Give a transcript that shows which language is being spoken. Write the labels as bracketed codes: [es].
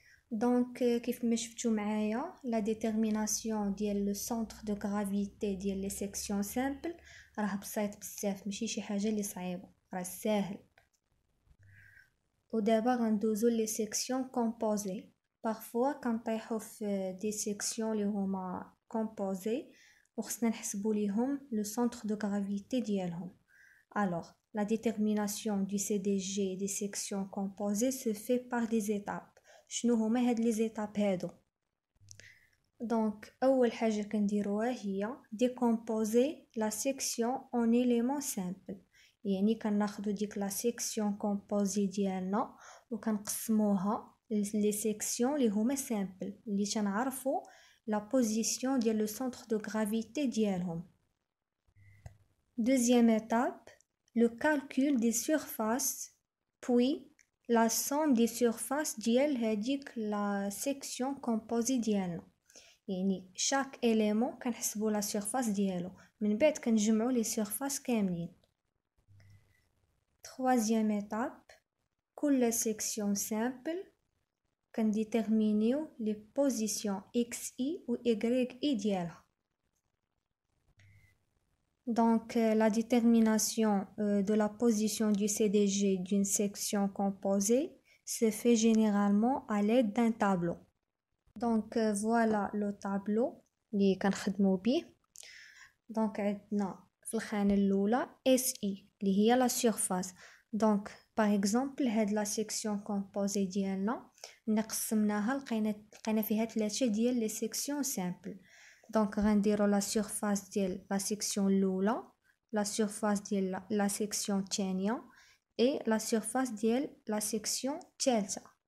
[ar] Donc كيف ما شفتوا معايا [fr] la détermination [ar] ديال [fr] le centre de gravité [ar] ديال [fr] les sections simples [ar] راه بسيط بزاف، ماشي شي حاجه اللي صعيبه، راه ساهل. ودابا غندوزو لي سيكسيون كومبوزي. بارفوا كنطيحو في دي سيكسيون اللي هما كومبوزي وخصنا نحسبو ليهم لو سونتر دو غرافيتي ديالهم. [fr] alors la détermination du CDG des sections composées se fait par des étapes. [ar] شنو هما هاد لي زيتاب هادو؟ دونك اول حاجه كنديروها هي [fr] décomposer la section en éléments simples. [ar] يعني كناخدو ديك لا سيكسيون كومبوزي ديالنا وكنقسموها لي سيكسيون اللي هما سامبل اللي تنعرفوا لا بوزيسيون ديال لو سونتر دو غرافيتي ديالهم. [fr] Deuxième étape, le calcul des surfaces puis la somme des surfaces [ar] ديال هذيك لا سيكسيون كومبوزي ديالنا. يعني [fr] chaque élément [ar] كنحسبوا لا surface ديالو، من بعد كنجمعوا لي surfaces كاملين. [fr] Troisième étape, كل section simple [ar] كنديتيرمينيو [fr] les positions xi ou yi ديالها. Donc la détermination de la position du CDG d'une section composée se fait généralement à l'aide d'un tableau. Donc voilà le tableau [ar] اللي كنخدمو بيه. Donc عندنا في الخانة الأولى SI اللي هي لا surface. دونك باغ اكزومبل هاد لا سيكسيون كومبوزي ديالنا نقسمناها لقينا فيها 3 ديال لي سيكسيون سامبل. دونك غنديرو لا سيرفاس ديال لا سيكسيون الاولى، لا سيرفاس ديال لا سيكسيون الثانيه اي لا سيرفاس ديال لا سيكسيون الثالثه.